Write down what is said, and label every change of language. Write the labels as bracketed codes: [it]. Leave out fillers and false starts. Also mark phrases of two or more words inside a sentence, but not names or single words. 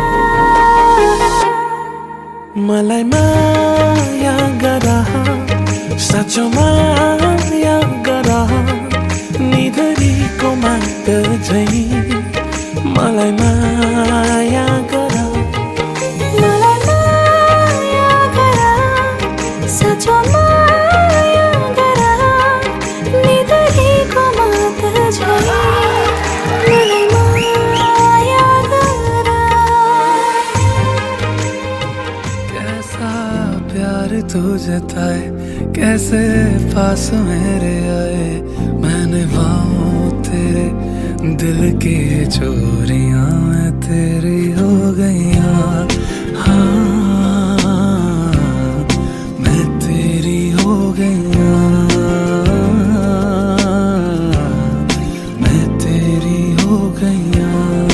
[ne] मलाई माया गर, साँचो माया गर, निधरीको माग झै मलाई माया गर, मलाई माया गर, साँचो माया गर, निधरीको माग झै मलाई माया गर। [hi] कैसा प्यार तू जताए, कैसे पास मेरे आए, मैंने पाऊं तेरे दिल की चोरियां मैं तेरी हो गईयां। हाँ, मैं तेरी हो गईयां, मैं तेरी हो गईयां।